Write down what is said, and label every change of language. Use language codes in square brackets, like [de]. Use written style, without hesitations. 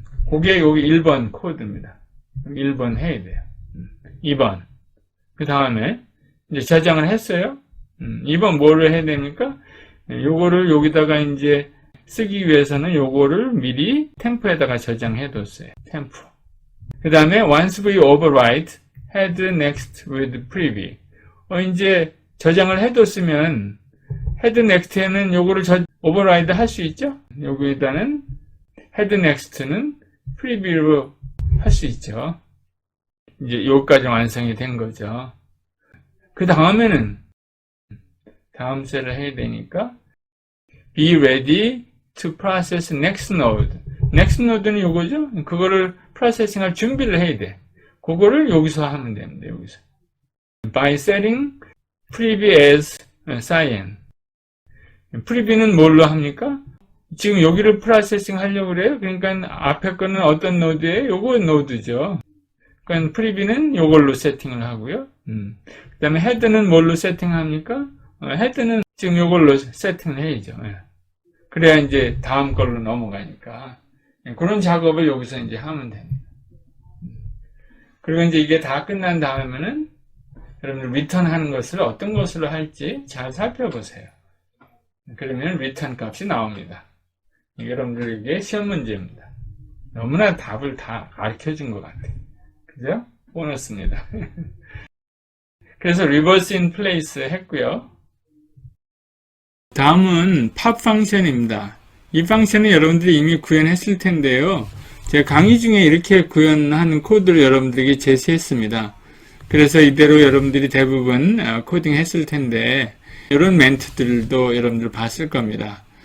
[ko] 그게 여기 1번 코드입니다. 1번 해야 돼요. 2번 그 다음에 이제 저장을 했어요. 2번 뭐를 해야 됩니까? 요거를 여기다가 이제 쓰기 위해서는 요거를 미리 템프에다가 저장해 뒀어요. 템프. 그 다음에 [en] once we override head next with preview. [ko] 이제 저장을 해 뒀으면 head next에는 요거를 override 할 수 있죠? 여기다는 head next는 preview로 할 수 있죠. 이제 여기까지 완성이 된 거죠. 그 다음에는 다음 셀을 해야 되니까 [en] be ready to process next node. [ko] next node는 요거죠? 그거를 프로세싱할 준비를 해야 돼. 그거를 여기서 하면 됩니다. 여기서. [en] by setting preview as cyan. [ko] preview는 뭘로 합니까? 지금 여기를 프로세싱 하려고 그래요. 그러니까 앞에 거는 어떤 노드예요? 요거 노드죠. 그러니까 프리뷰는 이걸로 세팅을 하고요. 그 다음에 헤드는 뭘로 세팅합니까? 헤드는 지금 이걸로 세팅을 해야죠. 예. 그래야 이제 다음 걸로 넘어가니까. 예, 그런 작업을 여기서 이제 하면 됩니다. 그리고 이제 이게 다 끝난 다음에는 여러분들 리턴하는 것을 어떤 것으로 할지 잘 살펴보세요. 그러면 리턴 값이 나옵니다. 여러분들에게 시험 문제입니다. 너무나 답을 다 가르쳐 준 것 같아요. 그죠? 보너스입니다. 그래서 reverse in place 했고요. 다음은 pop 펑션입니다. 이 펑션은 여러분들이 이미 구현했을 텐데요. 제가 강의 중에 이렇게 구현하는 코드를 여러분들에게 제시했습니다. 그래서 이대로 여러분들이 대부분 코딩 했을 텐데 이런 멘트들도 여러분들 봤을 겁니다.